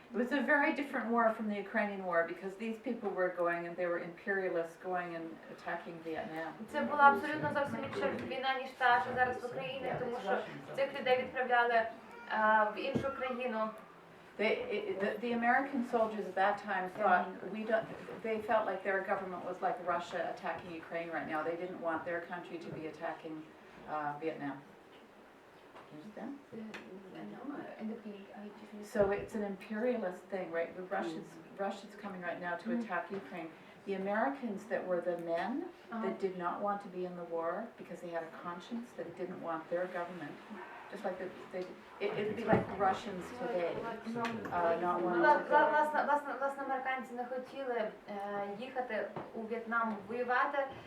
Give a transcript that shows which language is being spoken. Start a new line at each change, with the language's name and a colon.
English: It was a very different war from the Ukrainian war because these people were going and they were imperialists going and attacking Vietnam.
Ukrainian: Це була абсолютно зовсім інша війна, ніж та, що зараз в Україні, тому що цих людей відправляли в іншу країну.
English: The American soldiers at that time thought they felt like their government was like Russia attacking Ukraine right now. They didn't want their country to be attacking Vietnam. Understand? So it's an imperialist thing, right? The Russia's coming right now to attack Ukraine. The Americans that were the men that did not want to be in the war because they had a conscience that didn't want their government. Just like it'd be like Russians today, not wanting to go.
Ukrainian: Власне, американці не хотіли їхати у В'єтнам воювати.